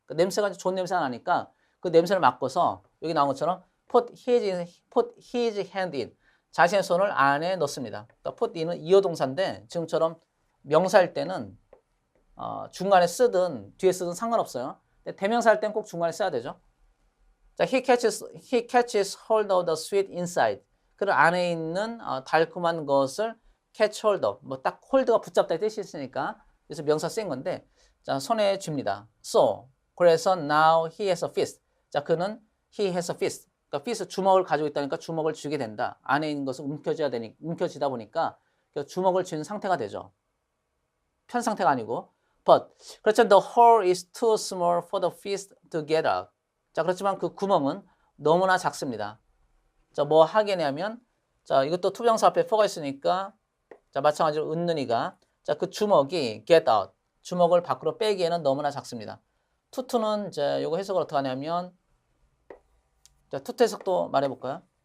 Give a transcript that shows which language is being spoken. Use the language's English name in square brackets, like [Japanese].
[Korean] 그 냄새가 좋은 냄새가 나니까 그 냄새를 맡고서 여기 나온 것처럼 [English] put his hand in [Korean] 자신의 손을 안에 넣습니다. 그러니까 put in은 이어동사인데 지금처럼 명사일 때는 중간에 쓰든 뒤에 쓰든 상관없어요. 근데 대명사 할 땐 꼭 중간에 써야 되죠. [English] 자, he catches hold of the sweet inside. [Korean] 그 안에 있는 달콤한 것을 [English] catch hold of. [Korean] 뭐 딱 홀드가 붙잡다의 뜻이 있으니까 그래서 명사 쓴 건데 자, 손에 쥡니다. [English] So, [Korean] 그래서 [English] now he has a fist. [Korean] 자, 그는 [English] he has a fist. [Korean] 그러니까 fist 주먹을 가지고 있다니까 주먹을 쥐게 된다. 안에 있는 것은 움켜쥐다 보니까 주먹을 쥐는 상태가 되죠. 편 상태가 아니고. But 그렇죠. [English] The hole is too small for the fist to get out. [Korean] 자, 그렇지만 그 구멍은 너무나 작습니다. 자, 뭐 하겠냐면 자, 이것도 투명사 앞에 for가 있으니까 자, 마찬가지로 은는이가 자, 그 주먹이 get out. 주먹을 밖으로 빼기에는 너무나 작습니다. 투투는 이제 요거 해석을 어떻게 하냐면 자, 투투 해석도 말해 볼까요?